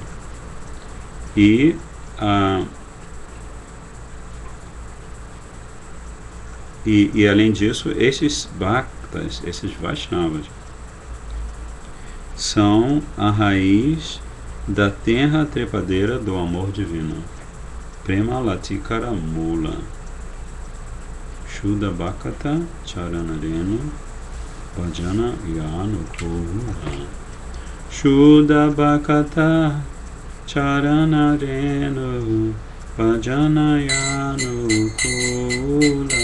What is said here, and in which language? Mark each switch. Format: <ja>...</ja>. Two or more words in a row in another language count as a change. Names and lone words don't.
<pt>E além disso, esses Bhaktas, esses Vaishnavas, são a raiz da tenra trepadeira do amor divino.</pt> <bn>প্রেম লতিকার মূল. শুদ্ধ ভকত চরণরেণু ভজন অনুকূল. শুদ্ধ ভকত চরণরেণু ভজন অনুকূল.</bn>